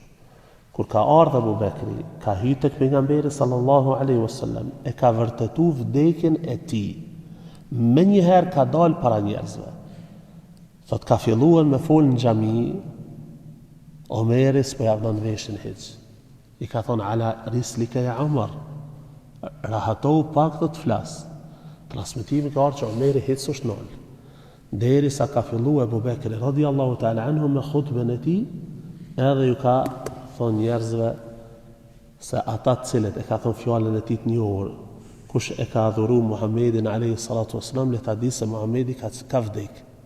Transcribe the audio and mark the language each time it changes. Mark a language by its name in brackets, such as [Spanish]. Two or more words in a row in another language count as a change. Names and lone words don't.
[Albanian] Kur ka ardhur Ebu Bekri, ka hyrë tek pejgamberi [Arabic] صلى الله عليه وسلم, [Albanian] e ka vërtetu vdekjen e tij. Më njëherë ka dalë para njerëzve. Thot ka filluar me fol në xhami, Omeri s'po ja vënë veshin hiç. I ka thonë [Arabic] على رسلك يا عمر, [Albanian] rahatohu pak të flas. Transmetimi ka ardhur që Omeri hiç s'është nol. Derisa ka filluar Ebu Bekri [Arabic] رضي الله تعالى عنه [Albanian] me khutbën e tij, edhe ju ka thonë njerëzve se ata të cilët e ka thonë fjallën e tij të njohur, kush e ka adhuru Muhammedin [Arabic] عليه الصلاة والسلام, [Albanian] le ta di se Muhammedi ka vdek.